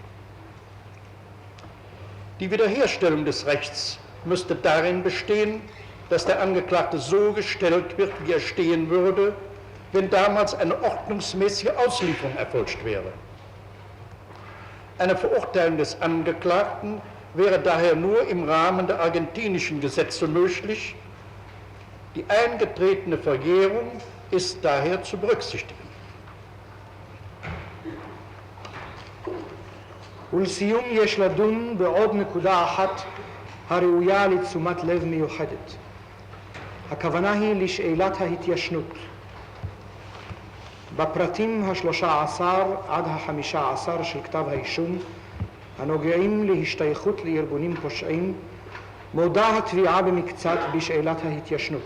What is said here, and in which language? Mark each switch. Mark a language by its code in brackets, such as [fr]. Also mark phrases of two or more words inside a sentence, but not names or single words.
[de] Die Wiederherstellung des Rechts müsste darin bestehen, dass der Angeklagte so gestellt wird, wie er stehen würde, wenn damals eine ordnungsmäßige Auslieferung erfolgt wäre. Eine Verurteilung des Angeklagten wäre daher nur im Rahmen der argentinischen Gesetze möglich. Die eingetretene Verjährung ist daher zu berücksichtigen. [he] ולסיום יש לדון בעוד נקודה אחת הראויה לתשומת לב מיוחדת. הכוונה היא לשאלת ההתיישנות. בפרטים 13 עד 15 של כתב האישום, הנוגעים להשתייכות לארגונים פושעים, מודה התביעה במקצת בשאלת ההתיישנות.